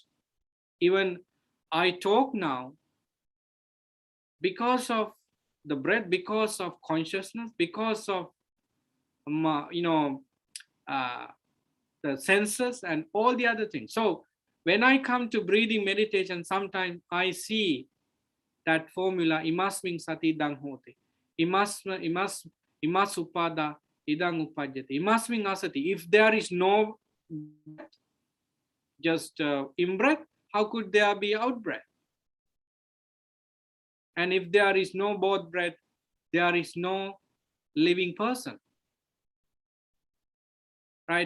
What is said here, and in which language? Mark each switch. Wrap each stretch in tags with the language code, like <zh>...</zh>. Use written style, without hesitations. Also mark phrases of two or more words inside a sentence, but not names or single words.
<en>Even I talk now because of the breath, because of consciousness, because of you know uh, the senses and all the other things. So when I come to breathing meditation, sometimes I see that formula,</en> <pi>imasming sati idang hoti, imas upada idang upajyati, imasming asati.</pi> <en>If there is no breath, just in breath, how could there be out breath? And if there is no both breath, there is no living person, right?</en>